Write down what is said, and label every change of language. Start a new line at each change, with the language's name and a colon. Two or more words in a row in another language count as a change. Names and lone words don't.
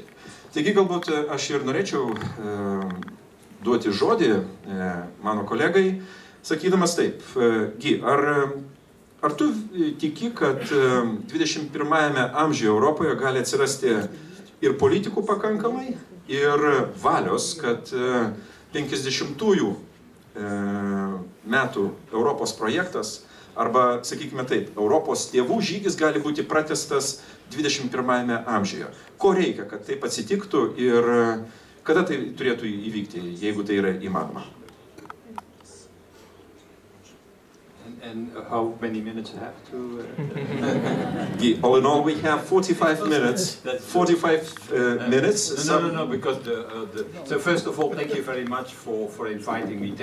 Lithuanian: Taigi galbūt aš ir norėčiau duoti žodį mano kolegai, sakydamas taip, ar tu tiki, kad 21 amžiuje Europoje gali atsirasti ir politikų pakankamai, ir valios, kad 50-ųjų metų Europos projektas, arba, sakykime taip, Europos tėvų žygis gali būti pratęstas 21 amžiuje. Ko reikia, kad taip atsitiktų ir kada tai turėtų įvykti, jeigu tai yra įmanoma?
English: And how many minutes I have to... All in all, we have 45 minutes. 45 minutes. No, because so first of all, thank you very much for inviting me.